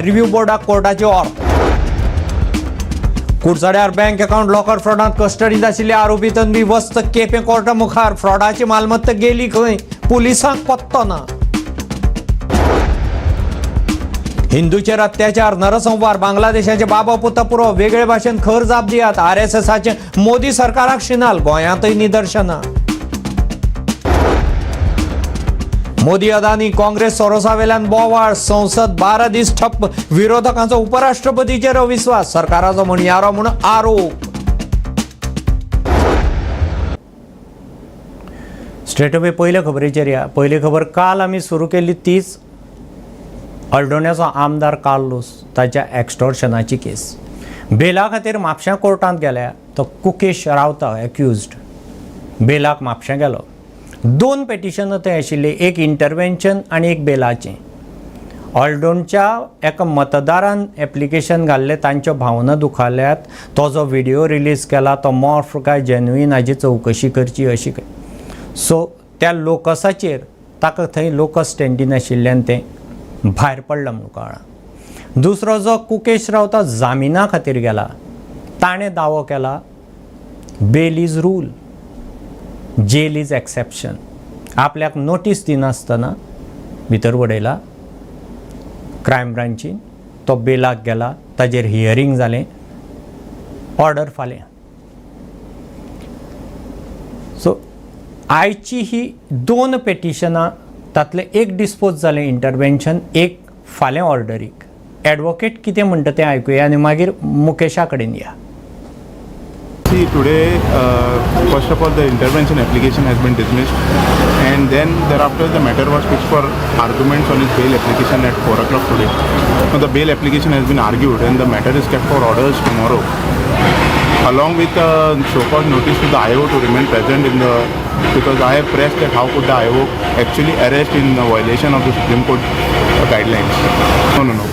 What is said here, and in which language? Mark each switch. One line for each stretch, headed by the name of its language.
Goan Konkani: Review बोर्डाक कोर्टाची order. कुडचड्यार bank account locker फ्रॉडांत कस्टडीत आशिल्ले आरोपी तन्वी वस्त केपें कोर्टा मुखार. फ्रॉडाची मालमत्ता गेली खंय, पुलिसांक पत्तो ना. हिंदूचेर अत्याचार, नरसंहार, बांगलादेशाचे बाबा पुता पुरो, वेगळे भाशेन खर जाप दियात. RSSचे मोदी सरकाराक शिनाल. गोंयांतय निदर्शनां. मोदी अदानी काँग्रेस सोरोसावेल्यान बोवाळ. संसद 12 दीस ठप्प. विरोधकांचो उपराष्ट्रपतीचेर अविश्वास. सरकाराचो म्हणयारो म्हूण आरोप.
English: straight away
Goan Konkani: पयले खबरेचेर या. पयली खबर काल आमी सुरू केल्ली तीच. हळडोण्याचो आमदार कार्लोस, ताच्या एक्स्टॉर्शनाची केस. बेला खातीर म्हापश्यां कोर्टांत गेल्या. तो कुकेश रावता एक्युज्ड. बेलाक म्हापश्यां गेलो. 2 पेटिशन थंय आशिल्ले, एक इंटरवेंशन आनी एक बेलाचें. हळडोणच्या एका मतदारान एप्लिकेशन घाल्लें, तांच्यो भावना दुखाल्यात. तो जो व्हिडिओ रिलीज केला तो मॉर्फ काय जेन्युइन, हाजी चवकशी करची अशी काय. सो त्या लोकसाचेर ताका थंय लोकस स्टँडीन आशिल्ल्यान तें भायर पडलां म्हणून कळ्ळां. दुसरो जो कुकेश रावता जामिना खातीर गेला, ताणें दावो केला
English: Bail is rule, jail is exception.
Goan Konkani: आपल्याक नोटीस दिनासतना भितर उडयला क्रायम ब्रांचीन. तो बेलाक गेला. ताजेर हियरींग जालें. ऑर्डर फाल्यां. सो आयची ही 2 पेटिशनां, तातलें एक डिस्पोज जालें इंटरवेंशन, एक फाल्यां ऑर्डरीक. एडवोकेट कितें म्हणटा तें आयकुया आनी मागीर मुकेशा कडेन या.
English: See, today, first of all, the intervention application has been dismissed, and then thereafter the matter was fixed for arguments on his bail application at 4 o'clock today. Now, the bail application has been argued, and the matter is kept for orders tomorrow, along with a so-called notice to the IO to remain present in the, because I have pressed that how could the IO actually arrest in violation of the Supreme Court guidelines. No.